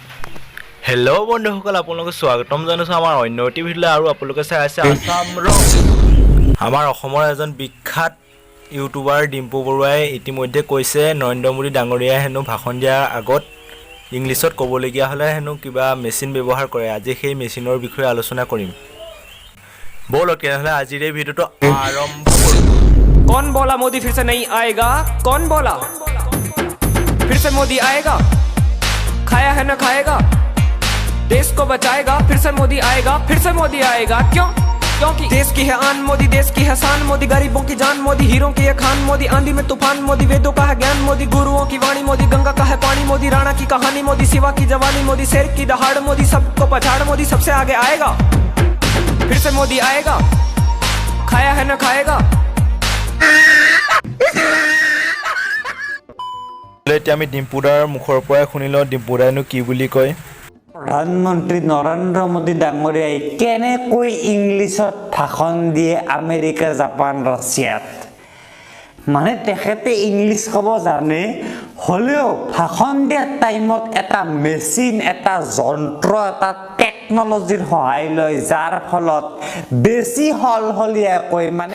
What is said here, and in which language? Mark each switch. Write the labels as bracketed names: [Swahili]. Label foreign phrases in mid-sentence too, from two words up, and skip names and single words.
[Assamese] হেল্ল' বন্ধুসকল আপোনালোকক স্বাগতম জনাইছো আমাৰ অন্য এটি ভিডিঅ'লৈ আৰু আপোনালোকে চাই আছে আসাম ৰক আমাৰ অসমৰ এজন বিখ্যাত ইউটিউবাৰ ডিম্পু বৰুৱাই ইতিমধ্যে কৈছে নৰেন্দ্ৰ মোদী ডাঙৰীয়াই হেনো ভাষণ দিয়াৰ আগত ইংলিছত ক'বলগীয়া হ'লে হেনো কিবা মেচিন ব্যৱহাৰ কৰে আজি সেই মেচিনৰ বিষয়ে আলোচনা কৰিম ব'লক তেনেহ'লে আজিৰ এই ভিডিঅ'টো আৰম্ভ কৰোঁ [Hindi] कौन बोला मोदी फिर से नहीं आएगा कौन बोला फिर से मोदी आएगा खाया है ना खाएगा देश को बचाएगा फिर से मोदी आएगा क्यों क्योंकि देश की है आन मोदी देश की है शान मोदी गरीबों की जान मोदी हीरों की है खान मोदी आंधी में तूफान मोदी वेदों का है ज्ञान मोदी गुरुओं की वाणी मोदी गंगा का है पानी मोदी राणा की कहानी मोदी शिवा की जवानी मोदी शेर की दहाड़ मोदी सबको पछाड़ मोदी सबसे आगे आएगा फिर से मोदी आएगा खाया है ना खाएगा [Assamese] এতিয়া আমি ডিম্পুদাৰ মুখৰ পৰাই শুনি লওঁ ডিম্পুদাইনো কি বুলি কয় প্ৰধানমন্ত্ৰী নৰেন্দ্ৰ মোদী ডাঙৰীয়াই কেনেকৈ ইংলিছত ভাষণ দিয়ে আমেৰিকা জাপান ৰাছিয়াত মানে তেখেতে ইংলিছ ক'ব জানে হলেও ভাষণ দিয়াৰ টাইমত এটা মেচিন এটা যন্ত্ৰ এটা টেকনলজিৰ সহায় লয় যাৰ ফলত বেছি হলহলীয়াকৈ মানে